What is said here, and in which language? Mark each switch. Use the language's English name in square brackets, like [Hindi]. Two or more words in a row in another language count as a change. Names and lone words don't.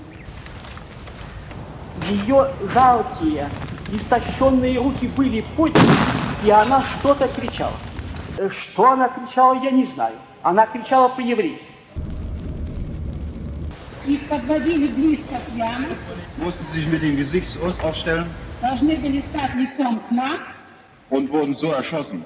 [Russian] Ее жалкие, истощенные руки были подняты, и она что-то кричала. Что она кричала, я не знаю. Она кричала по-еврейски. Их подводили близко к ямам, [German] mussten sich mit dem Gesicht aufstellen [Russian] должны были стать лицом к нам [German] und wurden so erschossen.